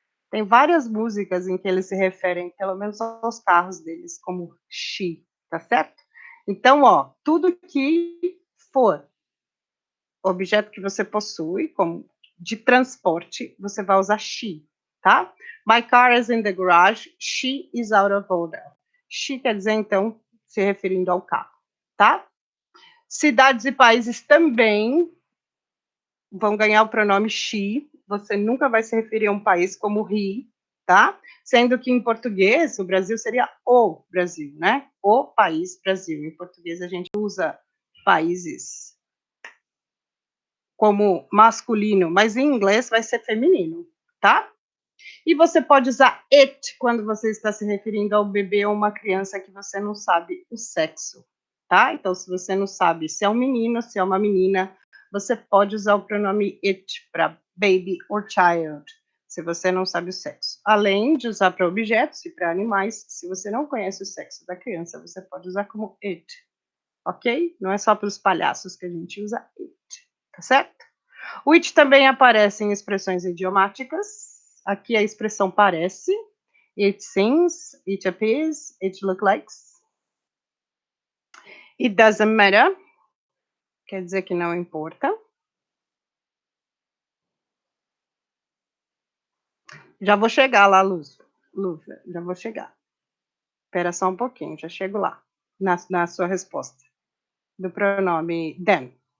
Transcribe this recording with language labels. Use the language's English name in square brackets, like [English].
[Portuguese] Tem várias músicas em que eles se referem, pelo menos aos carros deles, como she, tá certo? Então, ó, tudo que for objeto que você possui, como de transporte, você vai usar she, tá? [English] My car is in the garage, she is out of order. [Portuguese] She quer dizer, então, se referindo ao carro, tá? Cidades e países também vão ganhar o pronome she, você nunca vai se referir a um país como he, tá? Sendo que em português, o Brasil seria o Brasil, né? O país Brasil. Em português a gente usa países como masculino, mas em inglês vai ser feminino, tá? E você pode usar it quando você está se referindo ao bebê ou uma criança que você não sabe o sexo, tá? Então, se você não sabe se é um menino, se é uma menina, você pode usar o pronome it para [English] baby or child, [Portuguese] se você não sabe o sexo. Além de usar para objetos e para animais, se você não conhece o sexo da criança, você pode usar como it, ok? Não é só para os palhaços que a gente usa it, tá certo? O it também aparece em expressões idiomáticas. Aqui a expressão parece. [English] It seems, it appears, it looks like. It doesn't matter, [Portuguese] quer dizer que não importa. Já vou chegar lá, Lúcia. Lúcia, já vou chegar. Espera só um pouquinho, já chego lá, na sua resposta, do pronome them.